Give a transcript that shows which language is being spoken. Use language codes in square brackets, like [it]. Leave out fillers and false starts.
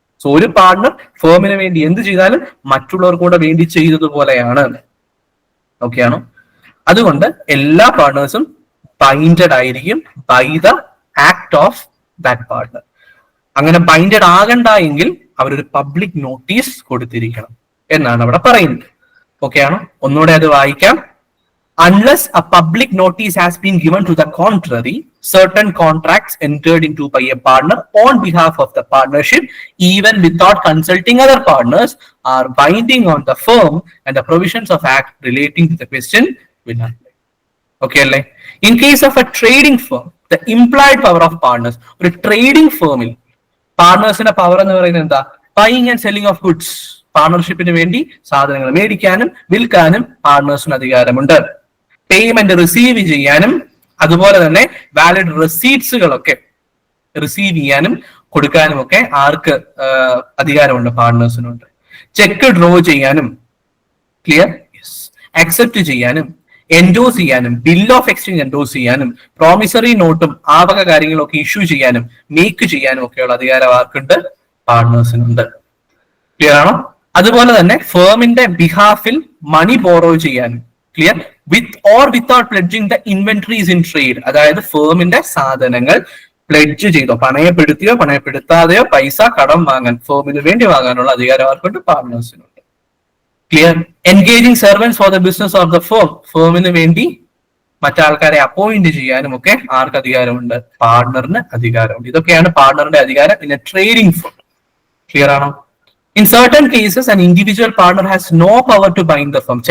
[ml] So ഒരു partner ഫേമിന് വേണ്ടി എന്ത് ചെയ്താലും മറ്റുള്ളവർക്ക് കൂടെ വേണ്ടി ചെയ്തതുപോലെയാണ്. ഓക്കെ ആണോ? അതുകൊണ്ട് എല്ലാ പാർട്ട്നേഴ്സും ബൈൻഡഡ് ആയിരിക്കും [en] By the act of that partner. [ml] അങ്ങനെ ബൈൻഡഡ് ആകണ്ട എങ്കിൽ അവരൊരു പബ്ലിക് നോട്ടീസ് കൊടുത്തിരിക്കണം എന്നാണ് അവിടെ പറയുന്നത്. ഓക്കെ ആണോ? ഒന്നുകൂടെ അത് വായിക്കാം. [en] Unless a public notice has been given to the contrary, certain contracts entered into by a partner on behalf of the partnership, even without consulting other partners, are binding on the firm, and the provisions of act relating to the question will apply. Okay, അല്ലേ? In case of a trading firm, the implied power of partners, [ml] ഒരു trading firmൽ പാർട്ണേഴ്സിന്റെ power എന്ന് പറയുന്നത് എന്താ? [en] Buying and selling of goods. [ml] പാർട്ണർഷിപ്പിന് വേണ്ടി സാധനങ്ങൾ മേടിക്കാനും വിൽക്കാനും പാർട്ണേഴ്സിന് അധികാരമുണ്ട്. പേയ്മെന്റ് റിസീവ് ചെയ്യാനും അതുപോലെ തന്നെ വാലിഡ് റെസീറ്റ്സുകളൊക്കെ റിസീവ് ചെയ്യാനും കൊടുക്കാനും ഒക്കെ ആർക്ക് അധികാരമുണ്ട്? പാർട്ണേഴ്സിനുണ്ട്. ചെക്ക് ഡ്രോ ചെയ്യാനും, ക്ലിയർ, അക്സെപ്റ്റ് ചെയ്യാനും, എൻഡോസ് ചെയ്യാനും, ബിൽ ഓഫ് എക്സ്ചേഞ്ച് എൻഡോസ് ചെയ്യാനും, പ്രോമിസറി നോട്ടും ആ വക കാര്യങ്ങളൊക്കെ ഇഷ്യൂ ചെയ്യാനും മേക്ക് ചെയ്യാനും ഒക്കെയുള്ള അധികാരം ആർക്കുണ്ട്? പാർട്ണേഴ്സിനുണ്ട്. ക്ലിയർ ആണോ? അതുപോലെ തന്നെ ഫേമിന്റെ ബിഹാഫിൽ മണി ബോറോ ചെയ്യാനും, clear, [en] With or without pledging the inventories in trade. [ml] അതായത് ഫേമിന്റെ സാധനങ്ങൾ പ്ലെഡ്ജ് ചെയ്തോ, പണയപ്പെടുത്തിയോ പണയപ്പെടുത്താതെയോ പൈസ കടം വാങ്ങാൻ, ഫേമിന് വേണ്ടി വാങ്ങാനുള്ള അധികാരം ആർക്കുണ്ട്? പാർട്ണേഴ്സിനുണ്ട്. Clear. [en] Engaging servants for the business of the firm. [ml] ഫേമിന് വേണ്ടി മറ്റാൾക്കാരെ അപ്പോയിന്റ് ചെയ്യാനും ഒക്കെ ആർക്ക് അധികാരമുണ്ട്? പാർട്ണറിന് അധികാരമുണ്ട്. ഇതൊക്കെയാണ് പാർട്ണറിന്റെ അധികാരം [en] In a trading firm. [ml] Clear ആണോ? [en] In certain cases, an individual partner has no power to bind the firm.